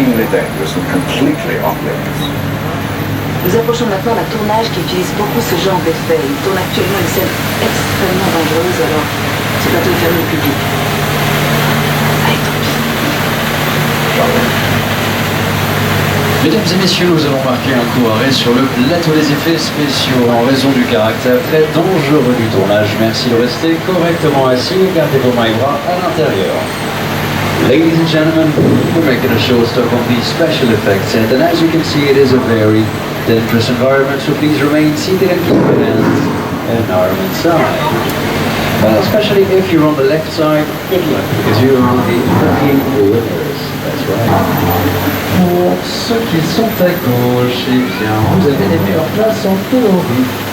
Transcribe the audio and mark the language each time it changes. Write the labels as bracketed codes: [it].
[en] dangerous and completely off limits. [fr] Nous approchons maintenant d'un tournage qui utilise beaucoup ce genre d'effet. Il tourne actuellement une scène extrêmement dangereuse, alors ce plateau est fermé au public. Allez, tant pis. Mesdames et messieurs, nous avons marqué un coup arrêt sur le plateau des effets spéciaux en raison du caractère très dangereux du tournage. Merci de rester correctement assis et gardez vos mains et bras à l'intérieur. [en] Ladies and gentlemen, we're making a showstop on these special effects, and as you can see, it is a very dangerous environment, so please remain seated and keep your hands and arm inside. Especially if you're on the left side, good luck, because you are the lucky winners. That's right. [fr] Pour ceux qui sont à gauche, eh bien, vous avez les meilleures places en théorie.